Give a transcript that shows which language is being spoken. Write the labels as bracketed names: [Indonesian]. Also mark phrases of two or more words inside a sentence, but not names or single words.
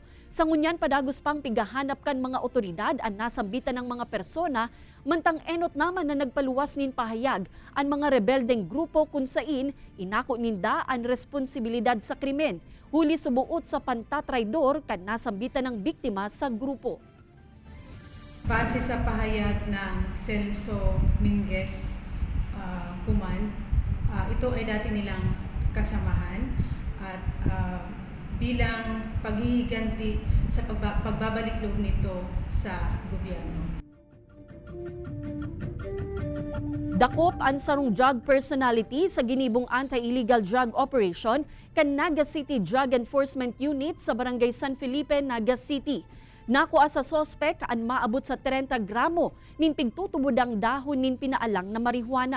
[Bikol] Sa ngunyan padagos pang pigahanap kan mga otoridad ang nasambitan ng mga persona, mantang enot naman na nagpaluwas nin pahayag ang mga rebeldeng grupo kung sain inako ninda ang responsibilidad sa krimen. Huli subuot sa pantatraidor kan nasambitan ng biktima sa grupo. [Filipino] Base sa pahayag ng Celso Minguez Kuman, ito ay dati nilang kasamahan at bilang paghihiganti sa pagbabalik loob nito sa gobyerno. [Bikol] Dakop ang sarong drug personality sa ginibong [English] anti-illegal drug operation [Bikol] kan Naga City Drug Enforcement Unit sa Barangay San Felipe, Naga City. Nakuha sa sospek ang maabot sa 30 gramo nin pigtutubodang dahon nin pinaalang na marihuana.